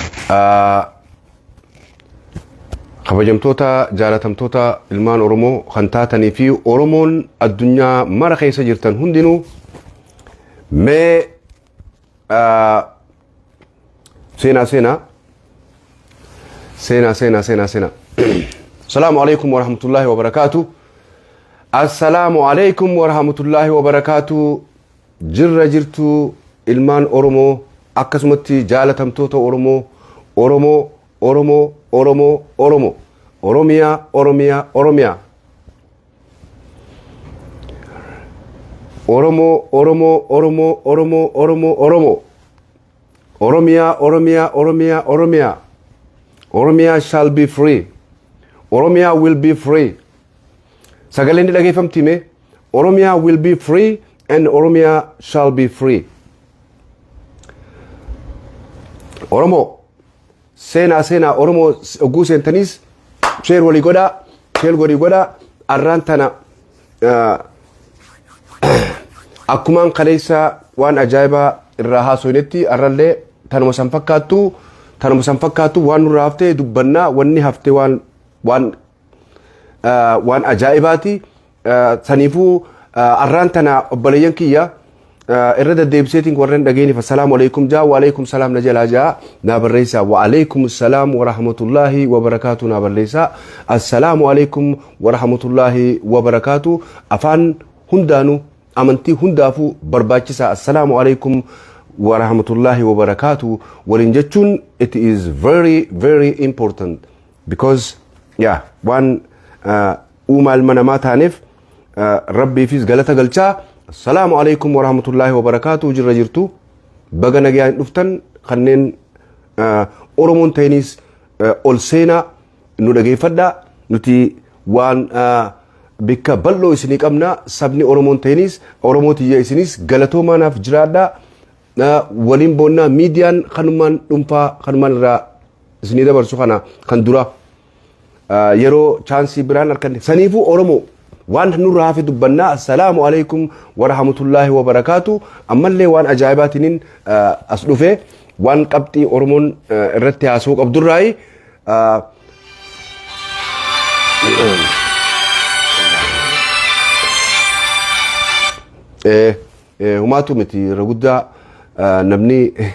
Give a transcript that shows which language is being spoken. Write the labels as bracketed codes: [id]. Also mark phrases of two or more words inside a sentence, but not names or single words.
[om] kabajamtoota jaalatamtoota ilmaan Oromoo kan taatanii fi Oromoon addunyaa mara keessa jirtan hundinuu mee sena [ar] السلام عليكم ورحمة الله وبركاته. السلام عليكم ورحمة الله وبركاته. [om] Jirra jirtu ilmaan Oromoo akkasumatti jaalatamtoota Oromoo Oromia Oromo [en] Oromia shall be free. Oromia will be free. [om] Sagaleen ni dhageeffamti mee? [en] Oromia will be free and Oromia shall be free. [om] Oromo sena Oromo oguu seentanis share walii godhaa arraan tana akkumaan kaleessa waan ajaa'ibaa irraa haasoinetti arrallee tanuma san fakkaattu waan nurraa haftee dubbannaa wanni haftee waan ajaa'ibaati saniifuu arraan tana obboleeyyan kiyya irra deddeebiseetiin warreen dhageeniif [ar] السلام عليكم [om] jaa [ar] وعليكم [om] salaam na jalaa jaa naa barreessaa [ar] وعليكم السلام ورحمة الله وبركاته [om] naa barreessaa [ar] السلام عليكم ورحمة الله وبركاته [om] afaan hundaanuu amantii hundaafuu barbaachisaa [ar] السلام عليكم ورحمة الله وبركاته [om] waliin jechuun [en] it is very very important because [om] waan uumaa ilma namaa taaneef rabbiifis galata galchaa [ar] السلام عليكم ورحمة الله وبركاته. [om] Jirra jirtu baga nagayaan dhuftan kanneen Oromoon ta'anis ol seenaa nu dhageeffadhaa nuti waan bikka bal'oo isinii qabna sabni Oromoon ta'anis Oromootiyya isinis galatoomaanaaf jiraadhaa waliin boonnaa miidiyaan kanumaan dhuunfaa kanumaan irraa isinii dabarsu kana kan dura yeroo chaansii biraan harkanne saniifuu Oromoo waan nurraa hafe dubbannaa [ar] السلام عليكم ورحمة الله وبركاته. [om] Ammallee waan ajaa'ibaatiin as dhufe waan qabxii Oromoon irratti haasoo qabdurraayi humaatu miti irra guddaa namni